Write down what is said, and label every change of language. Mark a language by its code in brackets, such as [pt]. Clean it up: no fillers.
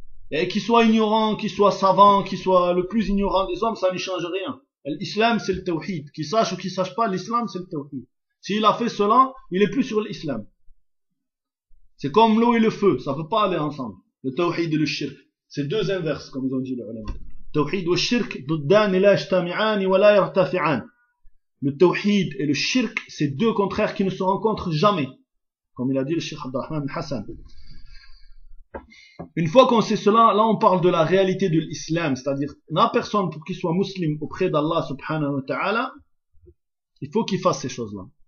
[fr] Et qu'il soit ignorant, qu'il soit savant, qu'il soit le plus ignorant des hommes, ça n'y change rien. L'islam, c'est le tawhid. Qu'il sache ou qu'il sache pas, l'islam, c'est le tawhid. S'il a fait cela, il est plus sur l'islam. C'est comme l'eau et le feu. Ça peut pas aller ensemble. Le tawhid et le shirk. C'est deux inverses, comme ils ont dit les ulama. Tawhid et le shirk, [ar] ضدان لا يجتمعان ولا يرتفعان. [fr] Le tawhid et le shirk, c'est deux contraires qui ne se rencontrent jamais. Comme il a dit le Cheikh Abdelrahman Hassan. Une fois qu'on sait cela, là on parle de la réalité de l'islam, c'est-à-dire la personne pour qu'il soit musulman auprès d'Allah subhanahu wa ta'ala, il faut qu'il fasse ces choses-là.